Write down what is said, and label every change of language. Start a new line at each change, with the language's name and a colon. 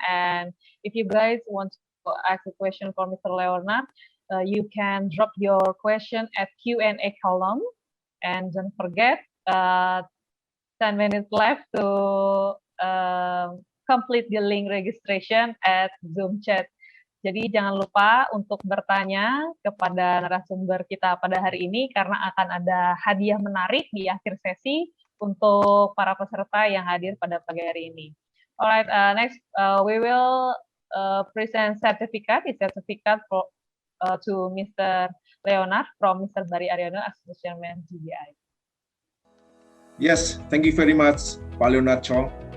English: And if you guys want to ask a question for Mr. Leonard, you can drop your question at Q&A column. And don't forget, 10 minutes left to complete the link registration at Zoom chat.
Indonesian: Jadi jangan lupa untuk bertanya kepada narasumber kita pada hari ini karena akan ada hadiah menarik di akhir sesi untuk para peserta yang hadir pada pagi hari ini.
English: Alright, next we will present certificate for to Mr. Leonard from Mr. Bari Aryono as the Chairman GBI. Yes, thank you very much, Pak Leonard Chong.